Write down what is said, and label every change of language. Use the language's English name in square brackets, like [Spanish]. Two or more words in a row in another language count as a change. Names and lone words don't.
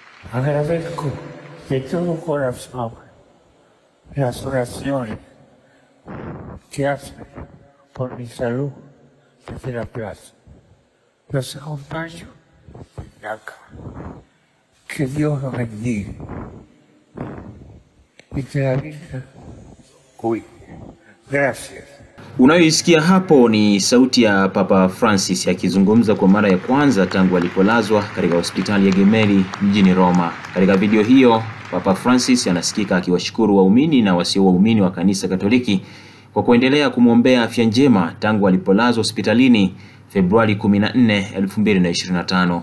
[Spanish] Agradezco de todo corazón las oraciones que hacen por mi salud desde la plaza. Los acompaño desde acá. Que Dios los bendiga y que la Virgen cuide. Gracias. [Swahili] Unayoisikia hapo ni sauti ya Papa Francis akizungumza kwa mara ya kwanza tangu alipolazwa katika hospitali ya Gemelli mjini Roma. Katika video hiyo, Papa Francis anasikika akiwashukuru waumini na wasio waumini wa kanisa Katoliki kwa kuendelea kumwombea afya njema tangu alipolazwa hospitalini Februari 14, 2025.